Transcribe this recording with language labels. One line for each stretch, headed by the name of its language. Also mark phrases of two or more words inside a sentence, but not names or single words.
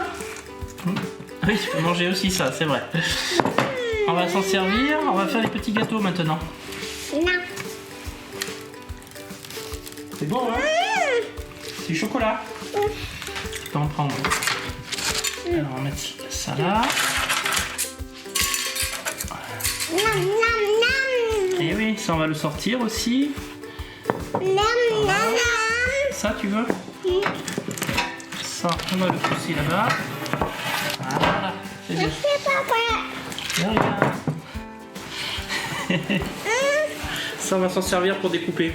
French: Ah oui, tu peux manger aussi ça, c'est vrai. On va s'en servir, on va faire les petits gâteaux maintenant. Non. C'est beau, hein? C'est du chocolat. Tu peux en prendre. Alors, on va mettre ça là. Nam, nam, Et oui, ça on va le sortir aussi. nam. Nam, nam, Ça, tu veux? Ça, on va le pousser là-bas. Voilà, c'est bien. C'est papa. De rien. Ça, on va s'en servir pour découper.